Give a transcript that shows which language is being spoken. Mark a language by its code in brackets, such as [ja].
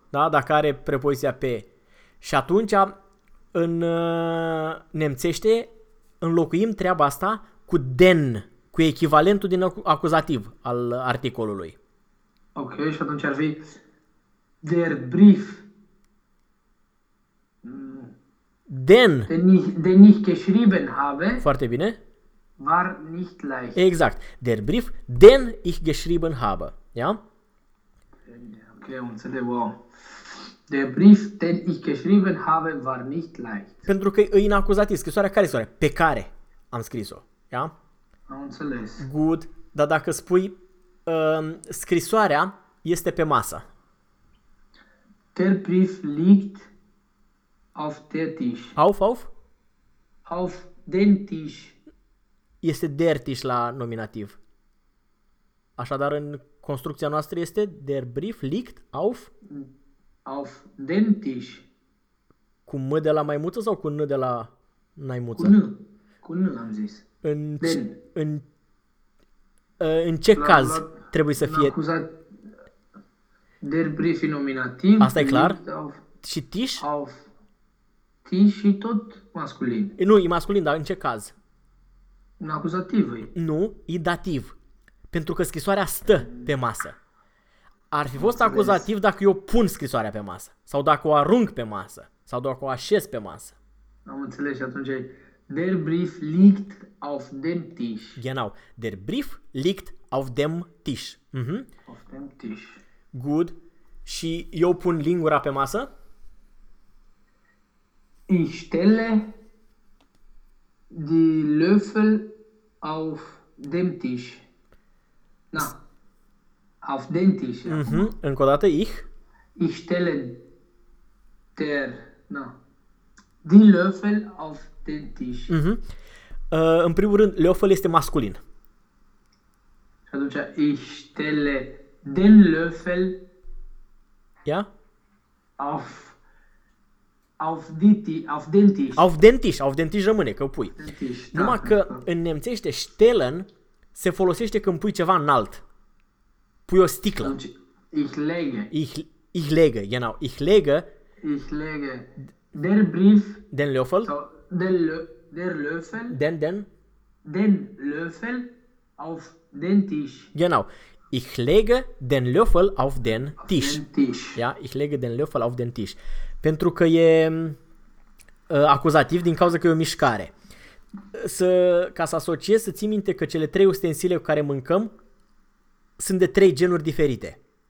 [ro] Da, dacă are prepoziția pe. Și atunci, în nemțește, înlocuim treaba asta cu den, cu echivalentul din acuzativ al articolului. Ok, și atunci ar fi [de] der Brief. Den. De nicht geschrieben habe. [ro] Foarte bine. [de] War nicht leicht. [ro] Exact. [de] Der Brief, den ich geschrieben habe. Ja? [ro] Ok, înțeleg. Wow. [de] Der Brief, den ich geschrieben habe, war nicht leicht. [ro] Pentru că e în acuzativ. Scrisoarea care scrisoare? Pe care am scris-o. Ja? Am înțeles. [en] Good. [ro] Dar dacă spui scrisoarea este pe masă. [de] Der Brief liegt auf der Tisch. Auf? Auf den Tisch. [ro] Este der Tisch la nominativ. Așadar, în construcția noastră este [de] der Brief liegt auf... Auf den Tisch. [ro] Cu M de la maimuță sau cu N de la naimuță? Cu N. Cu N am zis. În den. În ce la, caz la, trebuie să fie... Acuzat [de] der Brief [ro] nominativ. Asta e clar? Auf, și Tisch? [de] Auf Tisch [ro] și tot masculin. E, nu, e masculin, dar în ce caz? În acuzativ. Nu, e dativ. Pentru că scrisoarea stă pe masă. Ar fi fost acuzativ dacă eu pun scrisoarea pe masă. Sau dacă o arunc pe masă. Sau dacă o așez pe masă. Am înțeles și atunci. [de] Der Brief liegt auf dem Tisch. Genau. Der Brief liegt auf dem Tisch. Mm-hmm. Auf dem Tisch. [en] Good. [ro] Și eu pun lingura pe masă? [de] Ich stelle die Löffel auf dem Tisch. Na. Auf den Tisch. [ro] Mm-hmm. Încă o dată, ich. [de] Ich stelle der, na, die Löffel auf den Tisch. Mm-hmm. [ro] În primul rând, Löffel este masculin. [de] Și atunci, ich stelle den Löffel, [en] yeah? [de] auf den Tisch. Auf den Tisch, auf den Tisch [ro] rămâne, că pui. [de] Tisch, [ro] numai da, că da. În nemțește, stellen se folosește când pui ceva înalt. Pui o sticlă. [de] Ich lege. Ich lege, genau. Ich lege. Ich lege. Der Brief. Den Löffel. Der Löffel. Den. Den Löffel auf den Tisch. Genau. Ich lege den Löffel auf den Tisch. Auf den Tisch. Ja, ich lege den Löffel auf den Tisch. [ro] Pentru că e acuzativ din cauza că e o mișcare. Ca să asociez, să ții minte că cele trei ustensile cu care mâncăm sunt de trei genuri diferite.